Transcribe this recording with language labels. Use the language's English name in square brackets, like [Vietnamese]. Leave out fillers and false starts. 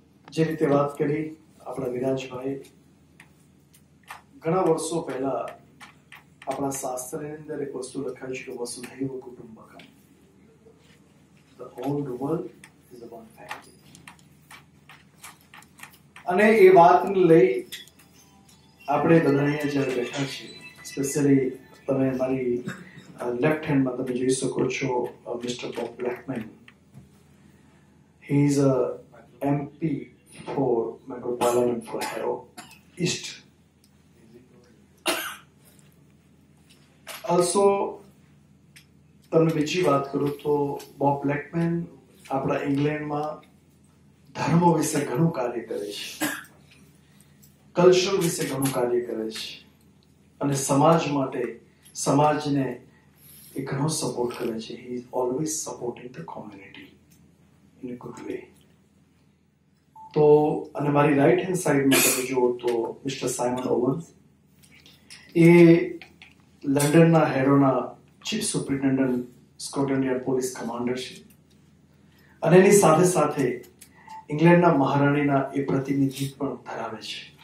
[Gujarati] જે રીતે વાત કરી આપણા વિરાજભાઈ, ઘણા વર્ષો પહેલા આપણા શાસ્ત્રની અંદર એક વસ્તુ લખાય છે કે વસુધૈવ કુટુંબકમ, [English] the whole world is a one family. [Gujarati] અને એ વાતને લઈ આપણે બધા અહીંયા જ્યારે બેઠા છીએ, સ્પેશિયલી તમે મારી લેફ્ટ હેન્ડમાં તમે જોઈ શકો છો mister Bob Blackman. [English] he is a MP for Member of Parliament for Harrow East. [Gujarati] Also, તમને બીજી વાત કરું તો બોબ બ્લેકમેન આપણા ઇંગ્લેન્ડમાં ધર્મો વિશે ઘણું કાર્ય કરે છે, કલ્ચર વિશે ઘણું કાર્ય કરે છે અને સમાજ માટે, સમાજને એ ઘણો સપોર્ટ કરે છે. [English] he is always supporting the community in a good way. [Gujarati] તો અને મારી રાઈટ હેન્ડ સાઈડમાં તમે જુઓ તો મિસ્ટર સાયમન ઓવન્સ, એ લંડનના હેરોના chief superintendent, Scotland yard police commander છે અને એની સાથે સાથે ઇંગ્લેન્ડના મહારાણીના એ પ્રતિનિધિ પણ ધરાવે છે.